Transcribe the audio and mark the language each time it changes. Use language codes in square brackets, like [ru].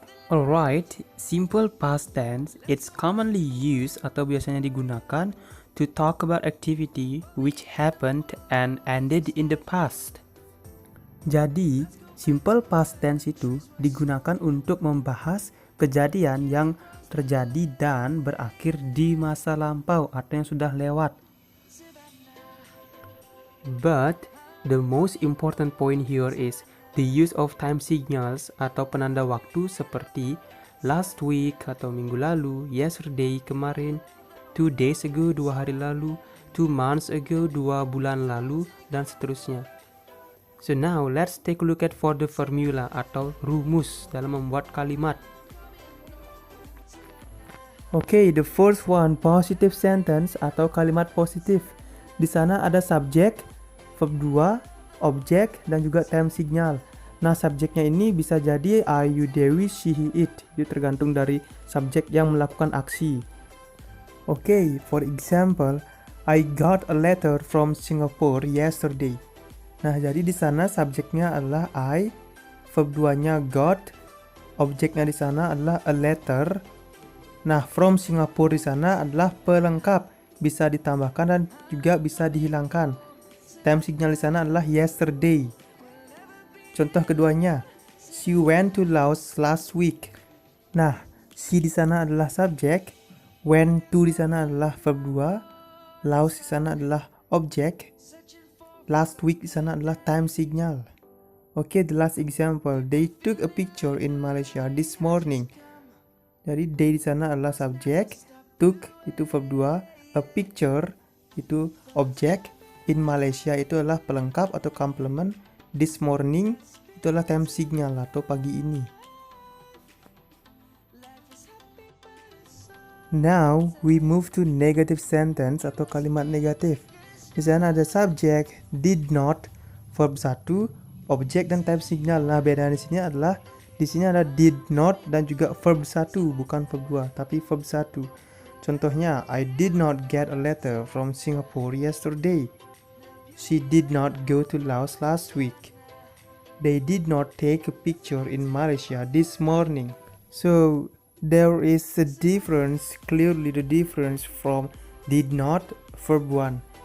[en] Alright, simple past tense, it's commonly used [id] atau biasanya digunakan [en] to talk about activity which happened and ended in the past. [id] Jadi, simple past tense itu digunakan untuk membahas kejadian yang terjadi dan berakhir di masa lampau atau yang sudah lewat. [en] But, the most important point here is the use of time signals [id] atau penanda waktu seperti [en] last week [id] atau minggu lalu, [en] yesterday [id] kemarin, [en] 2 days ago [id] 2 hari lalu, [en] 2 months ago [id] 2 bulan lalu, dan seterusnya. [en] So now let's take a look at for the formula [id] atau rumus dalam membuat kalimat. [en] Okay, the first one, positive sentence [id] atau kalimat positif. Di sana ada subjek, verb 2, objek, dan juga time signal. Nah, subjeknya ini bisa jadi I, you, Dewi, she, he, it. Itu tergantung dari subjek yang melakukan aksi. [en] Okay, for example, I got a letter from Singapore yesterday. [id] Nah, jadi di sana subjeknya adalah I, verb 2-nya got, objeknya di sana adalah a letter. Nah, from Singapore di sana adalah pelengkap, bisa ditambahkan dan juga bisa dihilangkan. Time signal di sana adalah yesterday. Contoh keduanya, [en] she went to Laos last week. [id] Nah, she di sana adalah subjek, went to di sana adalah verb 2, Laos di sana adalah objek, last week di sana adalah time signal. [en] Okay, the last example, they took a picture in Malaysia this morning. [id] Jadi they di sana adalah subjek, took itu verb 2, a picture itu objek, in Malaysia itu adalah pelengkap atau complement, this morning itu adalah time signal atau pagi ini. [en] Now we move to negative sentence [id] atau kalimat negatif. Di sana ada subjek, did not, verb 1, objek, dan time signal. Nah, bedanya di sini adalah di sini ada did not dan juga verb 1, bukan verb 2 tapi verb 1. Contohnya, [en] I did not get a letter from Singapore yesterday. She did not go to Laos last week. They did not take a picture in Malaysia this morning. So, there is a difference, clearly the difference from did not, verb 1.